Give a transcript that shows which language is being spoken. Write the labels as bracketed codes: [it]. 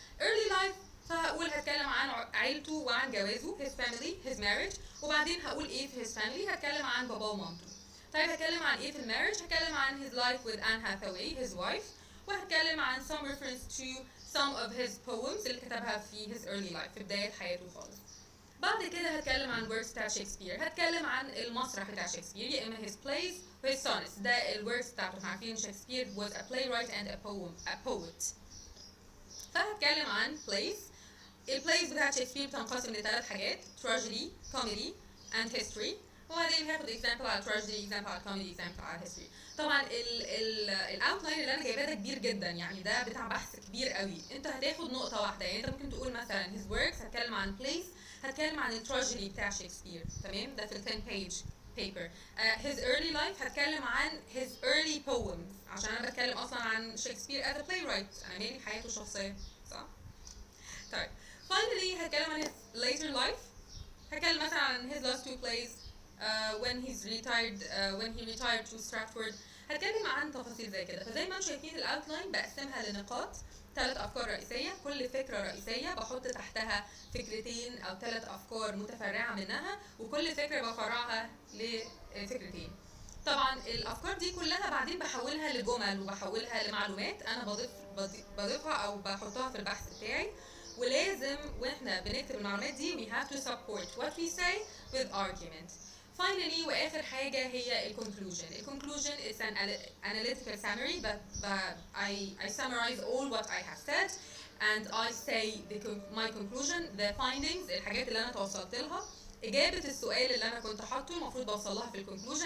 [ar] early life فهقول هتكلم عن عيلته وعن جوازه [en] his family his marriage، [ar] وبعدين هقول ايه في his family، هتكلم عن باباه ومامته. طيب هتكلم عن ايه في المارriage، هتكلم عن [en] his life with Anne Hathaway his wife، [ar] وهتكلم عن [en] some reference to some of his poems [ar] اللي كتبها في [en] his early life [ar] في بداية حياته خالص. بعد كده هتكلم عن works بتاع شكسبير، هتكلم عن المسرح بتاع شكسبير، يا اما [en] his plays [ar] و [en] his sonnets. [ar] ده الworks بتاعته، احنا عارفين شكسبير [en] was a playwright and a poet. [ar] فهتكلم عن plays. البلايز بتاعت شكسبير بتنقسم لثلاث حاجات: [en] tragedy, comedy and history. [ar] وبعدين هاخد example على tragedy, example على comedy, example على history. طبعا الاوتلاين اللي انا جايباه ده كبير جدا، يعني ده بتاع بحث كبير قوي. انت هتاخد نقطه واحده، يعني انت ممكن تقول مثلا [en] his works، [ar] هتكلم عن plays، هتكلم عن التراجيدي بتاع شكسبير، تمام؟ ده في ال 10 page paper. his early life هتكلم عن his early poems، عشان انا بتكلم اصلا عن شكسبير [en] as a playwright، [ar] انا مالي حياته الشخصيه، صح؟ طيب finally هتكلم عن his later life، هتكلم مثلا عن [en] his last two plays when he retired to Stratford. [ar] هتكلم عن تفاصيل زي كده. فزي ما انتم شايفين الاوتلاين بقسمها لنقاط، 3 افكار رئيسيه، كل فكره رئيسيه بحط تحتها فكرتين او 3 افكار متفرعه منها، وكل فكره بفرعها لفكرتين. طبعا الافكار دي كلها بعدين بحولها لجمل وبحولها لمعلومات انا بضيفها او بحطها في البحث بتاعي. ولازم واحنا بنكتب المعلومات دي [en] we have to support what we say with argument. Finally واخر حاجه هي ال conclusion is an analytical summary, but I summarize all what I have said and I say my conclusion, the findings، [ar] الحاجات اللي انا توصلت لها. اجابه السؤال اللي انا كنت حاطه المفروض بوصل لها في الكونكلوجن.